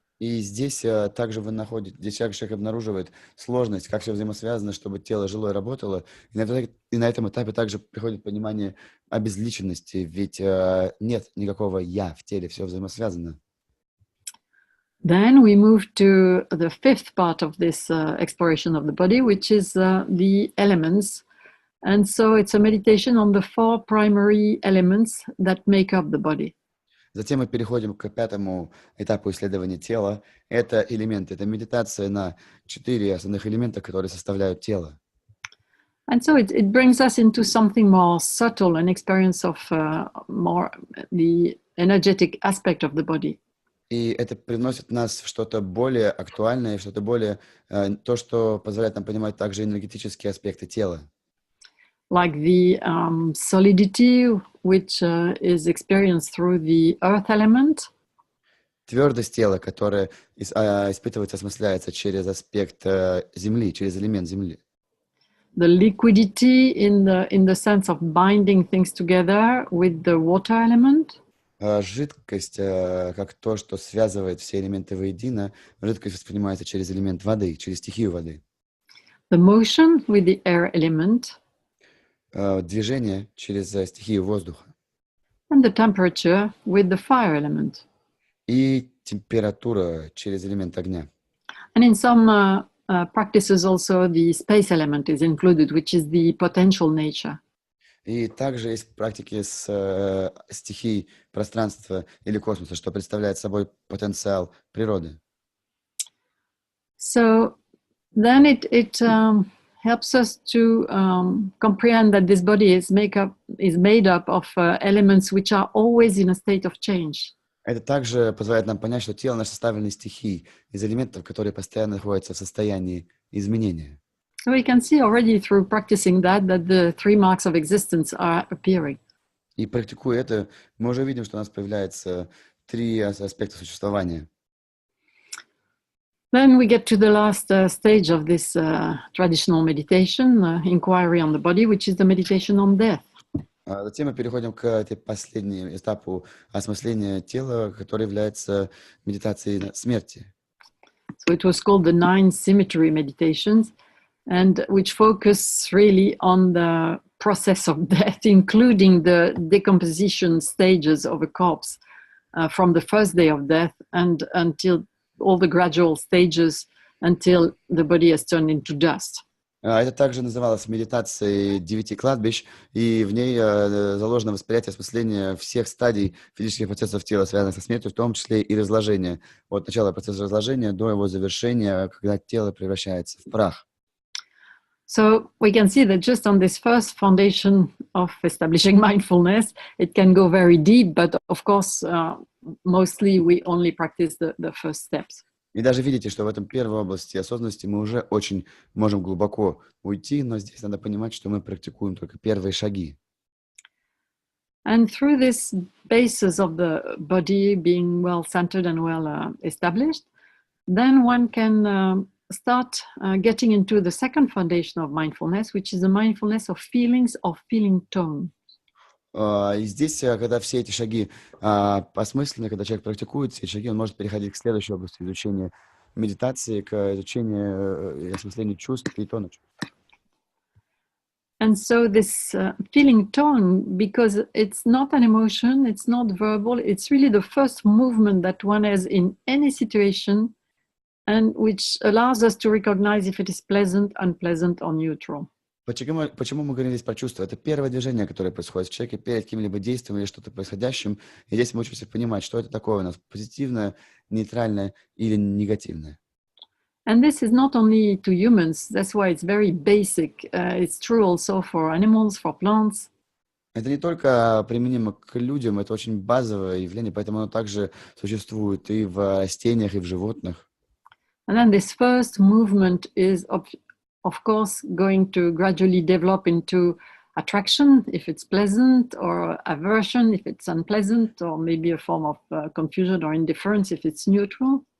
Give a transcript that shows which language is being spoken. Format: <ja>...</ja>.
<ru>И здесь также здесь человек обнаруживает сложность, как все взаимосвязано, чтобы тело жило и работало. И на этом этапе также приходит понимание обезличенности, ведь нет никакого «я» в теле, все взаимосвязано.</ru> <en>Then we move to the fifth part of this exploration of the body, which is the elements. And so it's a meditation on the 4 primary elements that make up the body.</en> <ru>Затем мы переходим к пятому этапу исследования тела. Это элементы, это медитация на 4 основных элемента, которые составляют тело.</ru> <en>And so it brings us into something more subtle, an experience of more the energetic aspect of the body.</en> <ru>И это приносит нас в что-то более актуальное, что-то более, то, что позволяет нам понимать также энергетические аспекты тела.</ru> <en>Like the solidity, which is experienced through the earth element.</en> <ru>Твердость тела, которая испытывается, осмысляется через аспект земли, через элемент земли.</ru> <en>The liquidity in the sense of binding things together with the water element.</en> <ru>Жидкость, как то, что связывает все элементы воедино, жидкость воспринимается через элемент воды, через стихию воды.</ru> <en>The motion with the air element,</en> <ru>Движение через стихию воздуха.</ru> <en>and the temperature with the fire element.</en> <ru>И температура через элемент огня.</ru> <en>And in some practices also the space element is included, which is the potential nature.</en> <ru>И также есть практики с стихией пространства или космоса, что представляет собой потенциал природы.</ru> <en>So then it helps us to comprehend that this body is made up of elements which are always in a state of change.</en> <ru>Это также позволяет нам понять, что тело наше составлено из стихий, из элементов, которые постоянно находятся в состоянии изменения.</ru> <en>So we can see already through practicing that the 3 marks of existence are appearing.</en> <ru>И практикуя это, мы уже видим, что у нас появляются 3 аспекта существования.</ru> <en>Then we get to the last stage of this traditional meditation, inquiry on the body, which is the meditation on death.</en> <ru>Затем мы переходим к этой последнему этапу осмысления тела, который является медитацией смерти.</ru> <en>So it was called the 9 symmetry meditations, and which focus really on the process of death, including the decomposition stages of a corpse from the first day of death and until all the gradual stages until the body has turned into dust.</en> <ru>Это также называлось медитацией 9 кладбищ, и в ней заложено восприятие осмысления всех стадий физических процессов тела, связанных со смертью, в том числе и разложения. От начала процесса разложения до его завершения, когда тело превращается в прах.</ru> <en>So we can see that just on this first foundation of establishing mindfulness, it can go very deep, but of course, mostly we only practice the first steps.</en> <ru>И даже видите, что в этом первой области осознанности мы уже очень можем глубоко уйти, но здесь надо понимать, что мы практикуем только первые шаги.</ru> <en>And through this basis of the body being well centered and well established, then one can start getting into the second foundation of mindfulness, which is the mindfulness of feelings, of feeling tone.</en> <ru>И здесь, когда все эти шаги осмыслены, когда человек практикует все эти шаги, он может переходить к следующей области изучения медитации, к изучению и осмыслению чувств и тона чувств.</ru> <en>And so this feeling tone, because it's not an emotion, it's not verbal, it's really the first movement that one has in any situation, and which allows us to recognize if it is pleasant, unpleasant, or neutral.</en> <ru>Почему мы говорим здесь про чувства? Это первое движение, которое происходит в человеке перед каким-либо действием или что-то происходящим. И здесь мы учимся понимать, что это такое у нас: позитивное, нейтральное или негативное.</ru> <en>And this is not only to humans, that's why it's very basic. It's true also for animals, for plants.</en> <ru>Это не только применимо к людям, это очень базовое явление, поэтому оно также существует и в растениях, и в животных.</ru> <en>And then this first movement is, of course, going to gradually develop into attraction, if it's pleasant, or aversion, if it's unpleasant, or maybe a form of confusion or indifference, if it's neutral.</en>